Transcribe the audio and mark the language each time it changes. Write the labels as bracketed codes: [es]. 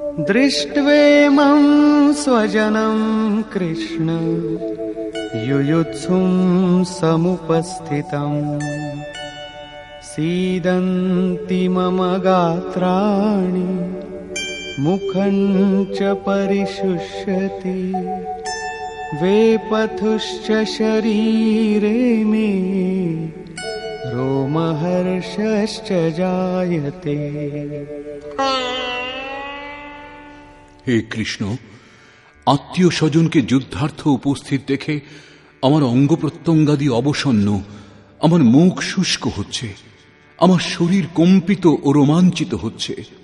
[sa] দৃষ্ট্বেমং স্বজনং কৃষ্ণ युयुत्सुं समुपस्थितम् सीदन्ति मम गात्राणि मुखं च परिशुष्यति वेपथुश्च शरीरे मे रोमहर्षश्च जायते। [bn] হে কৃষ্ণ, আত্মীয় স্বজনকে যুদ্ধার্থ উপস্থিত দেখে আমার অঙ্গ প্রত্যঙ্গাদি অবসন্ন, আমার মুখ শুষ্ক হচ্ছে, আমার শরীর কম্পিত ও রোমাঞ্চিত হচ্ছে।